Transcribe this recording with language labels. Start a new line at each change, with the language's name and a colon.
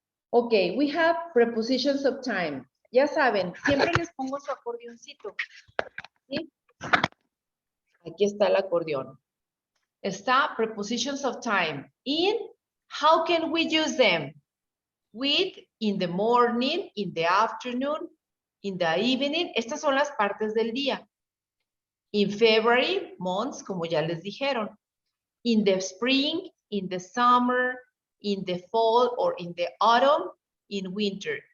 English: Ok, we have prepositions of time.
Spanish: Ya saben, siempre les pongo su acordeoncito. ¿Sí? Aquí está el acordeón.
English: Está prepositions of time. In, how can we use them? With, in the morning, in the afternoon, in the evening.
Spanish: Estas son las partes del día.
English: In February, months,
Spanish: como ya les dijeron.
English: In the spring, in the summer, in the fall or in the autumn, in winter.